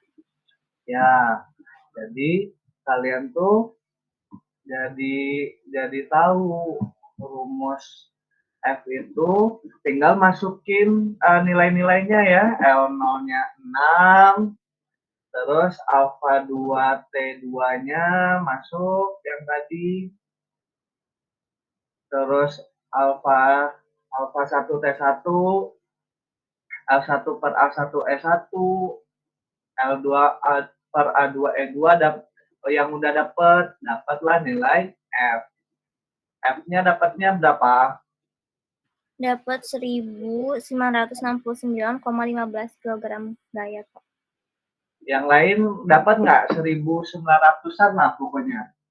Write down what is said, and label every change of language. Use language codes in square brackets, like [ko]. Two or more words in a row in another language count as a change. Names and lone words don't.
[id] Ya, jadi kalian tuh jadi tahu rumus F itu tinggal masukin nilai-nilainya ya. L0-nya 6, terus alfa 2 T2-nya masuk yang tadi. Terus alfa 1 T1, L1 per A1 E1, L2 per A2 E2 yang udah dapatlah nilai F. F-nya dapatnya berapa? Dapat 1969,15 kg gaya, Pak. Yang lain dapat nggak 1900-an lah pokoknya.